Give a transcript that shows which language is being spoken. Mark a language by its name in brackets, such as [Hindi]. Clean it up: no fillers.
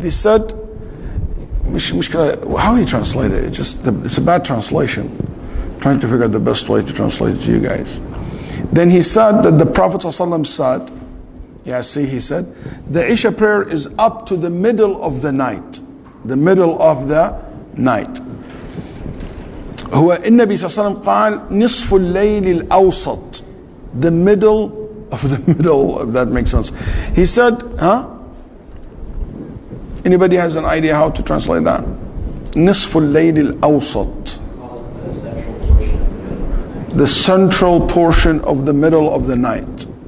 [English] They said, how do you translate it? It's a bad translation. Trying to figure out the best way to translate it to you guys. Then he said that the Prophet ﷺ said, he said, the Isha prayer is up to the middle of the night. The middle of the night. [Arabic] هو النبي صلى الله عليه وسلم قال نصف الليل الأوسط. [English] The middle of the middle, if that makes sense. He said, Anybody has an idea how to translate that? [Arabic] نصف الليل الأوسط. [English] The central portion of the middle of the night.